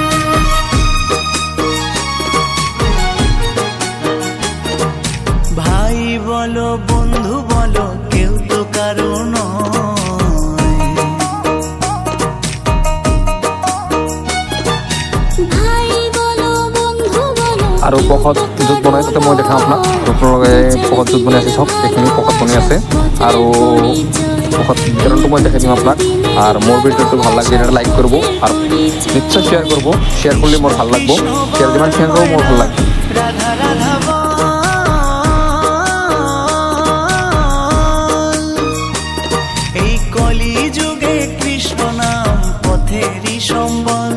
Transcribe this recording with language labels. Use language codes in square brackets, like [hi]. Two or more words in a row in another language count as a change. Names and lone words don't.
[bn] ভাই বলো বন্ধু বলো কেউ তো কারো নয়। ভাই বলো বন্ধু বলো [as] আৰু প্ৰসাদ য'ত বনাই তাতে মই দেখাম আপোনাক। আপোনালোকে প্ৰসাদ য'ত বনাই আছে চব এইখিনি প্ৰসাদ বনাই আছে আৰু প্ৰসাদ বিতৰণটো মই দেখাই দিম আপোনাক। [bn] আর মোর ভিডিওটো ভাল লাগলে এটা লাইক করবো আর নিশ্চয় শেয়ার করবো। শেয়ার করলে মোর ভাল লাগবো। শেয়ার যেমন শেয়ার করবো মোর ভাল লাগবে। রাধা রাধা এই কলি যুগে কৃষ্ণ নাম পথেরই সম্বল।